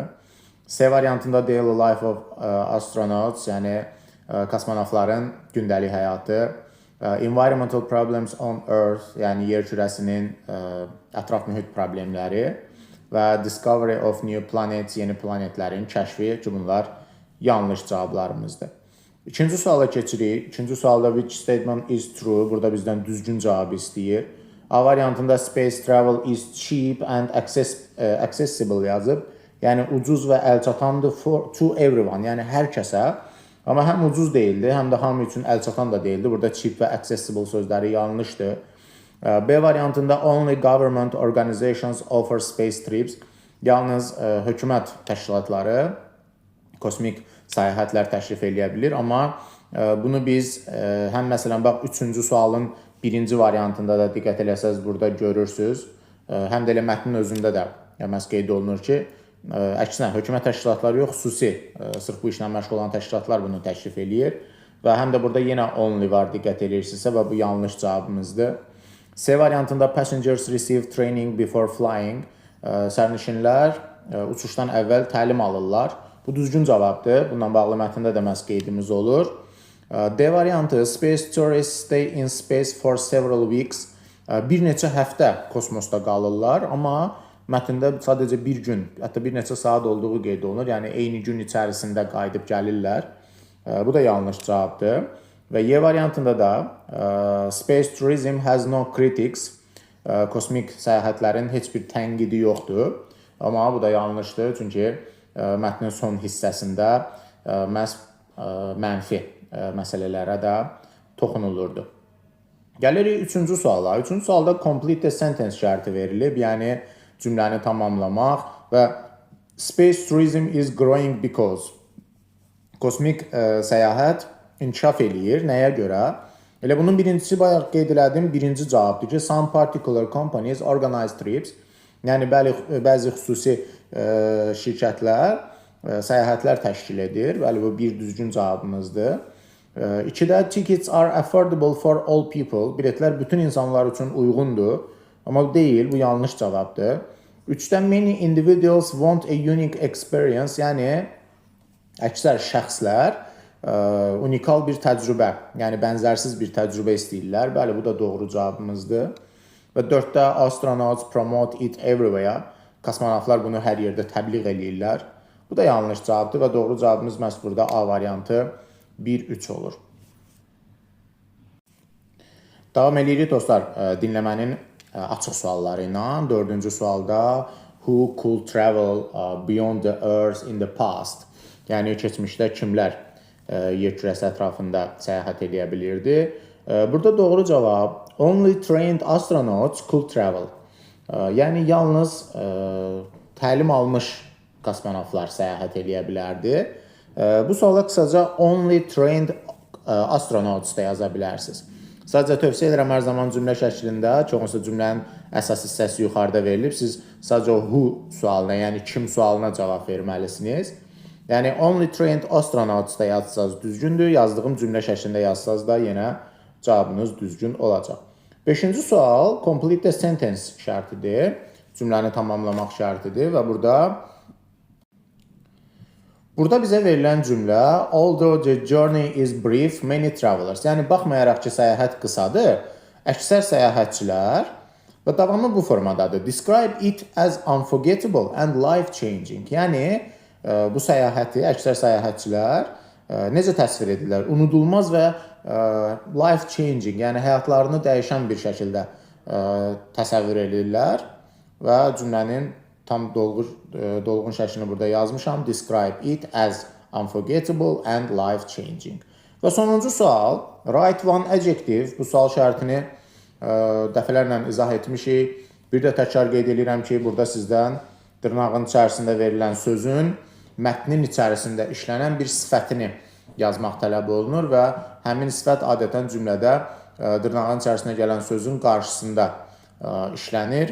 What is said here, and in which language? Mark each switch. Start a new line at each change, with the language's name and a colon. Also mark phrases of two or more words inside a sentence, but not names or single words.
Azerbaijani: C variantında
English: Daily Life of Astronauts,
Azerbaijani: yəni kosmonavtların gündəlik həyatı.
English: Environmental Problems on Earth,
Azerbaijani: yəni yer kürəsinin ətraf mühit problemləri və
English: Discovery of New Planets,
Azerbaijani: yeni planetlərin kəşfi ki, bunlar yanlış cavablarımızdır. İkinci suala keçirik. İkinci sualda
English: which statement is true?
Azerbaijani: Burada bizdən düzgün cavabı istəyir. A variantında
English: space travel is cheap and accessible yazıb.
Azerbaijani: Yəni ucuz və əlçatandır
English: to everyone,
Azerbaijani: yəni hər kəsə. Amma həm ucuz deyildi, həm də hamı üçün əlçatan da deyildi. Burada cheap və accessible sözləri yanlışdır. B variantında
English: only government organizations offer space trips.
Azerbaijani: Yalnız hökumət təşkilatları kosmik səyahətlər təşrif eləyə bilir. Amma bunu biz həm məsələn bax 3-cü sualın birinci variantında da diqqət eləsəz burada görürsüz. Həm də elə mətnin özündə də məhz qeyd olunur ki, əksinə hökumət təşkilatları yox, xüsusi sırf bu işlə məşğul olan təşkilatlar bunu təşrif eləyir və həm də burada yenə only var, diqqət eləyirsinizsə və bu yanlış cavabımızdır. C variantında
English: passengers receive training before flying.
Azerbaijani: Sərnişinlər uçuşdan əvvəl təlim alırlar. Bu düzgün cavabdır. Bununla bağlı mətndə də məhz qeydimiz olur. D variantı
English: space tourists stay in space for several weeks.
Azerbaijani: Bir neçə həftə kosmosda qalırlar, amma mətndə sadəcə bir gün, hətta bir neçə saat olduğu qeyd olunur. Yəni eyni gün içərisində qayıdıb gəlirlər. Bu da yanlış cavabdır. Və Y variantında da
English: space tourism has no critics.
Azerbaijani: Kosmik səyahətlərin heç bir tənqidi yoxdur. Amma bu da yanlışdır, çünki mətnin son hissəsində məhz mənfi məsələlərə də toxunulurdu. Gəlirik üçüncü suala. Üçüncü sualda
English: complete the sentence
Azerbaijani: şərti verilib. Yəni cümləni tamamlamaq və
English: space tourism is growing because
Azerbaijani: kosmik səyahət inkişaf eləyir. Nəyə görə? Elə bunun birincisi bayaq qeyd elədim, birinci cavabdır ki,
English: some particular companies organize trips.
Azerbaijani: Yəni bəzi xüsusi şirkətlər səyahətlər təşkil edir. Bəli, bu bir düzgün cavabımızdır.
English: 2-də tickets are affordable for all people.
Azerbaijani: Biletlər bütün insanlar üçün uyğundur. Amma bu deyil, bu yanlış cavabdır.
English: 3-də many individuals want a unique experience.
Azerbaijani: Yəni əksər şəxslər unikal bir təcrübə, yəni bənzərsiz bir təcrübə istəyirlər. Bəli, bu da doğru cavabımızdır.
English: Və 4-də astronauts promote it everywhere.
Azerbaijani: Kosmonavtlar bunu hər yerdə təbliğ eləyirlər. Bu da yanlış cavabdır və doğru cavabımız məhz burada A variantı 1-3 olur. Davam edirik dostlar dinləmənin açıq sualları ilə. 4-cü sualda
English: who could travel beyond the earth in the past?
Azerbaijani: Yəni keçmişdə kimlər yer kürəsi ətrafında səyahət edə bilirdi? Burada doğru cavab
English: only trained astronauts could travel.
Azerbaijani: Yəni yalnız təlim almış kosmonavtlar səyahət edə bilərdi. Bu suala qısaca
English: only trained astronauts
Azerbaijani: da yaza bilərsiniz. Sadəcə tövsiyə edirəm hər zaman cümlə şəklində, çoxunsa cümlənin əsas hissəsi yuxarıda verilib. Siz sadəcə o who sualına, yəni kim sualına cavab verməlisiniz. Yəni
English: only trained astronauts
Azerbaijani: da yazsanız düzgündür, yazdığım cümlə şəklində yazsanız da yenə cavabınız düzgün olacaq. 5-ci sual
English: complete the sentence
Azerbaijani: şərtidir. Cümləni tamamlamaq şərtidir və Burada bizə verilən cümlə
English: although the journey is brief, many travelers.
Azerbaijani: Yəni baxmayaraq ki, səyahət qısadır, əksər səyahətçilər və davamı bu formadadır.
English: Describe it as unforgettable and life-changing.
Azerbaijani: Yəni bu səyahəti əksər səyahətçilər necə təsvir edirlər? Unudulmaz və life-changing, yəni həyatlarını dəyişən bir şəkildə təsəvvür edirlər və cümlənin tam dolğun şəklini burada yazmışam.
English: Describe it as unforgettable and life-changing.
Azerbaijani: Və sonuncu sual,
English: write one adjective.
Azerbaijani: Bu sual şərtini dəfələrlə izah etmişik. Bir də təkrar qeyd edirəm ki, burada sizdən dırnağın içərisində verilən sözün mətnin içərisində işlənən bir sifətini yazmaq tələb olunur və həmin sifət adətən cümlədə dırnağın içərisinə gələn sözün qarşısında işlənir.